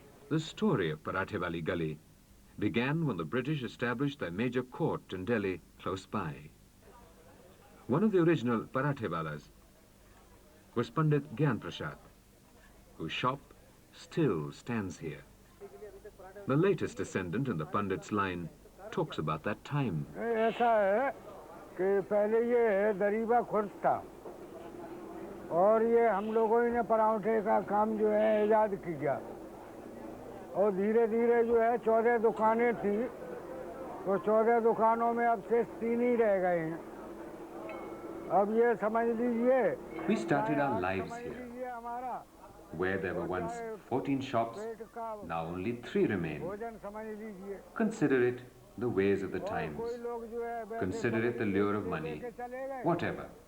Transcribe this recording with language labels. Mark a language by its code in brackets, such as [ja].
[en] The story of Parathe Wali Gully began when the British established their major court in Delhi close by. One of the original parathe-walas was Pandit Gyan Prasad, whose shop still stands here. The latest descendant in the Pandit's line talks about that time. [hi] ऐसा है कि पहले ये दरीबा खुर्द था और ये हम लोगों ने पराठे का काम जो है इजाद किया और धीरे धीरे जो है 14 दुकानें थी तो 14 दुकानों में अब से 3 ही रह गए हैं अब ये समझ लीजिए [en] We started our lives here. Where there were once 14 shops, now only 3 remain. Consider it the ways of the times. Consider it the lure of money. Whatever.